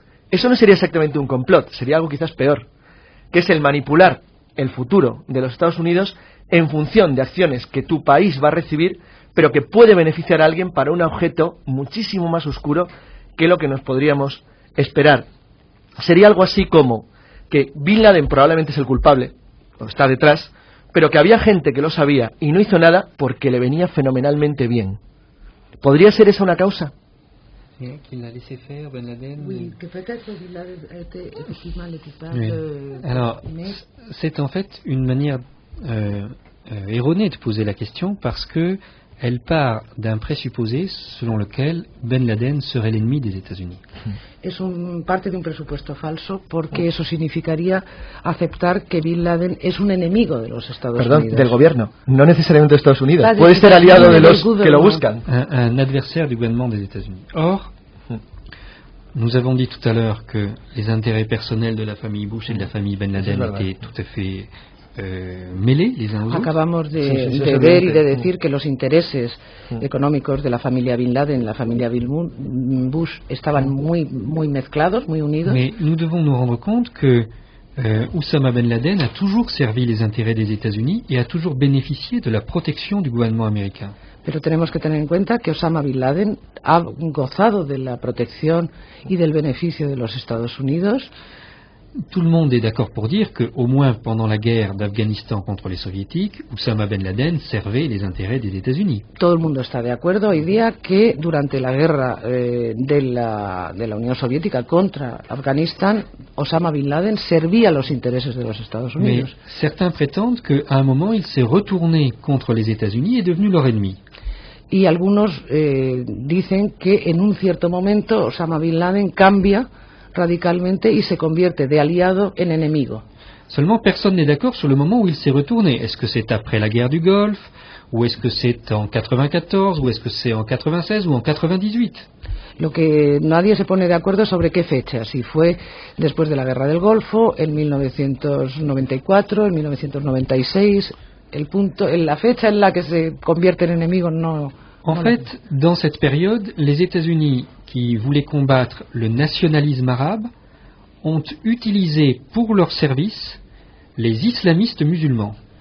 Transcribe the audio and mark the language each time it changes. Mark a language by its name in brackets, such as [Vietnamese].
[Spanish] Eso no sería exactamente un complot, sería algo quizás peor, que es el manipular el futuro de los Estados Unidos en función de acciones que tu país va a recibir, pero que puede beneficiar a alguien para un objeto muchísimo más oscuro que lo que nos podríamos esperar. Sería algo así como que Bin Laden probablemente es el culpable, o está detrás, pero que había gente que lo sabía y no hizo nada porque le venía fenomenalmente bien. ¿Podría ser esa una causa? [French] Qu'il l'a laissé faire, Ben Laden. Oui, que peut-être Bin Laden était effectivement le coupable. Oui. Alors, c'est en fait une manière erronée de poser la question parce que elle part d'un présupposé selon lequel Ben Laden serait l'ennemi des États-Unis. [Spanish] Es parte de un presupuesto falso porque eso significaría aceptar que Bin Laden es un enemigo de los Estados Unidos. Del gobierno, no necesariamente de Estados Unidos. Puede ser aliado de los que lo buscan. [French] Un adversaire du gouvernement des États-Unis. Or, nous avons dit tout à l'heure que les intérêts personnels de la famille Bush et de la famille Ben Laden étaient tout à fait mêlés les uns aux autres. [Spanish] Acabamos de ver y de decir que los intereses económicos de la familia Bin Laden y la familia Bush estaban muy mezclados, muy unidos. [French] Mais nous devons nous rendre compte que Oussama Ben Laden a toujours servi les intérêts des États-Unis et a toujours bénéficié de la protection du gouvernement américain. [Spanish] Pero tenemos que tener en cuenta que Osama Bin Laden ha gozado de la protección y del beneficio de los Estados Unidos. [French] Tout le monde est d'accord pour dire qu'au moins pendant la guerre d'Afghanistan contre les soviétiques, Oussama Ben Laden servait les intérêts des États-Unis. [Spanish] Todo el mundo está de acuerdo hoy día que durante la guerra de la Unión Soviética contra Afganistán, Osama Bin Laden servía los intereses de los Estados Unidos. [French] Mais certains prétendent qu'à un moment il s'est retourné contre les États-Unis et est devenu leur ennemi. [Spanish] Y algunos dicen que en un cierto momento Osama Bin Laden cambia radicalmente y se convierte de aliado en enemigo. [French] Seulement personne n'est d'accord sur le moment où il s'est retourné. Est-ce que c'est après la guerre du Golfe, ou est-ce que c'est en 94, ou est-ce que c'est en 96 ou en 98? [Spanish] Lo que nadie se pone de acuerdo sobre qué fecha, si fue después de la guerra del Golfo, en 1994, en 1996, la fecha en la que se convierte en enemigo no. [French] En fait, dans cette période, les États-Unis, qui voulaient combattre le nationalisme arabe, ont utilisé pour leur service les islamistes musulmans.